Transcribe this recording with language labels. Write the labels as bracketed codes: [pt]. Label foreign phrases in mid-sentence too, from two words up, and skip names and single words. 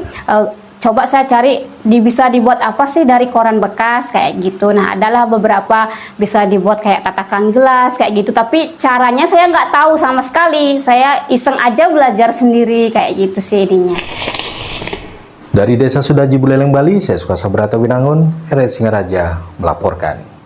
[id] Coba saya cari bisa dibuat apa sih dari koran bekas kayak gitu. Nah, adalah beberapa bisa dibuat kayak katakan gelas kayak gitu. Tapi caranya saya nggak tahu sama sekali. Saya iseng aja belajar sendiri kayak gitu sih ininya. Dari Desa Sudaji, Buleleng, Bali, saya Sukasa Brata Winangun, RRI Singaraja melaporkan.